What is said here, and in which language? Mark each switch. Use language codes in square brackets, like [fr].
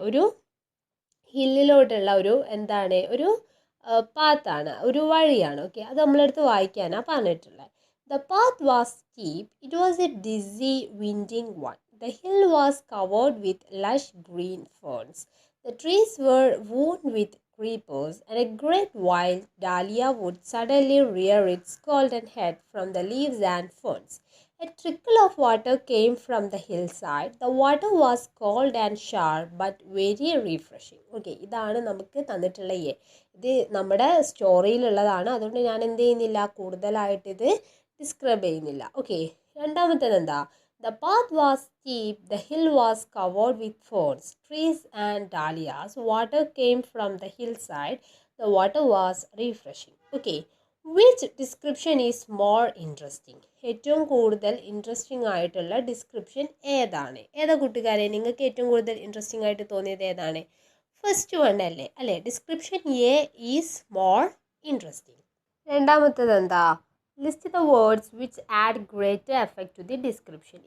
[ml] ഒരു ഹില്ലിലോട്ടുള്ള ഒരു പാത്താണ്, ഒരു വഴിയാണ്. ഓക്കെ, അത് നമ്മളെടുത്ത് വായിക്കാനാണ് പറഞ്ഞിട്ടുള്ളത്. [en] The path was steep. It was a dizzy winding one. The hill was covered with lush green ferns. The trees were wound with creepers, and a great wild dahlia would suddenly rear its golden head from the leaves and ferns. A trickle of water came from the hillside. The water was cold and sharp but very refreshing. [ml] Okay, ഇതാണ് നമുക്ക് തന്നിട്ടുള്ള ഇത് നമ്മുടെ സ്റ്റോറിയിലുള്ളതാണ്. അതുകൊണ്ട് ഞാൻ എന്ത് ചെയ്യുന്നില്ല, കൂടുതലായിട്ട് ഇത് ഡിസ്ക്രൈബ് ചെയ്യുന്നില്ല. ഓക്കെ, രണ്ടാമത്തേത് എന്താ? [en] The path was steep, the hill was covered with ferns, trees and dahlias. Water came from the hillside. The water was refreshing. Okay, which description is more interesting? [ml] ഏറ്റവും കൂടുതൽ ഇൻട്രസ്റ്റിംഗ് ആയിട്ടുള്ള description ഏതാണ്? ഏതാ കൂട്ടുകാരെ, നിങ്ങൾക്ക് ഏറ്റവും കൂടുതൽ ഇൻട്രസ്റ്റിംഗ് ആയിട്ട് തോന്നിയത് ഏതാണ്? [en] First one അല്ലേ? Description A is more interesting. [ml] രണ്ടാമത്തേത് എന്താ? [en] List the words which add greater effect to the description.